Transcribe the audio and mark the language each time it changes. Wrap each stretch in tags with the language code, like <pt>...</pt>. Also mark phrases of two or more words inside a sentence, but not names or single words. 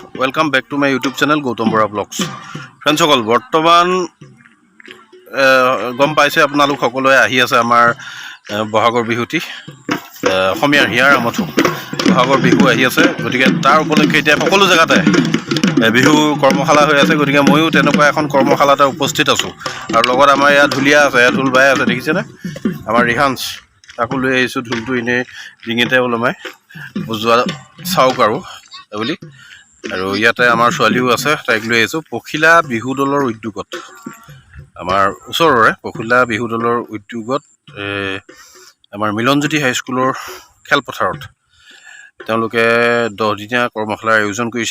<en>welcome back to my YouTube channel Gautam Bora vlogs friends</en> <as>বৰ্তমান গম পাইছে আপোনালোক সকলোৱে আহি আছে আমাৰ বহাগৰ বিহুটি अসমীয়াৰ হিয়াৰ আমঠু বহাগৰ বিহু আহি আছে গতিকে তাৰ উপলক্ষে এতিয়া সকলো জায়গাতে বিহু কৰ্মশালা হৈ আছে गतिके ময়ো তেনেকুৱা এখন কৰ্মশালাতে উপস্থিত আছো আৰু লগত আমাৰ ইয়া ঢুলিয়া আছে ঢুল বাই আছে দেখিছেনে আমাৰ ৰিহান্স তাকো লৈ আহিছো ঢুলটো ইনে ডিঙিতে ওলমাই বুজোৱা চাওক আৰু বুলি আৰু ইয়াতে আমাৰ ছোৱালীও আছে তাইক লৈ আহিছো পখিলা বিহু দলৰ উদ্যোগত আমাৰ ওচৰৰে পখিলা বিহু দলৰ উদ্যোগত আমাৰ মিলনজ্যোতি হাইস্কুলৰ খেলপথাৰত তেওঁলোকে 10 দিনীয়া কৰ্মশালাৰ আয়োজন কৰিছে</as>